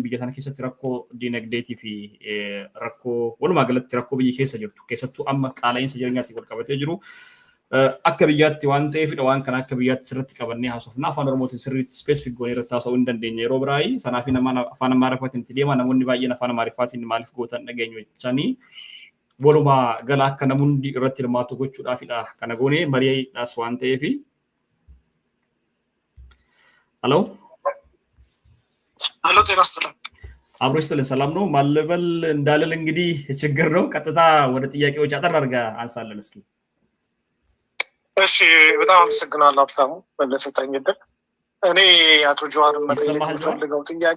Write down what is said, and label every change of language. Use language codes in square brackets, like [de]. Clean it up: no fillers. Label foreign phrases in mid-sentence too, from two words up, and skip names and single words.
[om] biyya sana keessatti rakkoo dinagdeetii fi rakkoo walumaa galatti rakkoo biyya keessa jirtu keessattuu amma qaala'insa jireenyaatiin wal qabatee jiru akka biyyaatti waan ta'eefidha waan kana akka biyyaatti sirriitti qabannee haasofna afaan oromootiin sirriitti specific goonee irratti haasa'uu hin dandeenye yeroo biraayii sanaafi nama afaan amaariffaatiin itti deema namoonni baay'een afaan amaariffaatiin maaliif gootan dhageenyu jechanii waluma gala akka namundi irratti hirmaatu gochuudhaafidha kana goonee mari'aadhaas waan ta'eefi Hello [am] ጤና ይስጥልኝ አብሮ ይስጥልኝ ሰላም ነው ማለበል እንዳለል እንግዲህ ችግር ነው ቀጥታ ወደ ጥያቄዎች አጠር አድርጋ አንሳለን እስኪ እሺ በጣም አመሰግናለሁ አብታሙ ለሰጠኝ እድል እኔ አቶ ጆዋር መጠየቅ የምፈልገው ጥያቄ